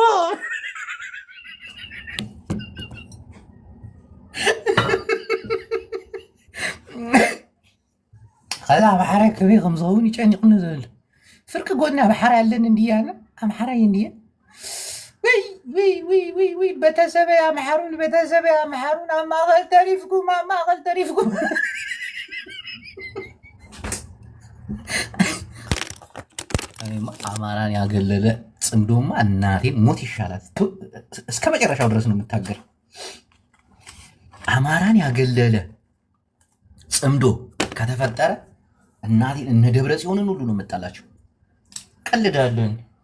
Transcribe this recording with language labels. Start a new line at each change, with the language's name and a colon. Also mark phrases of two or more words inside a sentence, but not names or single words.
Tigrinya: ከዛ ኣምሓራይ ከበይ ከም ዝኸውን ይጨኒቕኒ ዝብል ፍርቂ ጎድና ኣምሓራይ ኣለን እንድያነ ኣምሓራይ እንድየ ወይ ቤተሰበይ ኣምሓሩን ኣብ ማእኸል ተሪፍኩም
Amharic: አማራን ያገለለ ጽምዶማ እናቴን ሞት ይሻላል። እስከ መጨረሻው ድረስ ነው የምታገር። አማራን ያገለለ ጽምዶ ከተፈጠረ እናቴን እነ ደብረ ጽዮንን ሁሉ ነው የምጣላቸው። ቀልዳለን።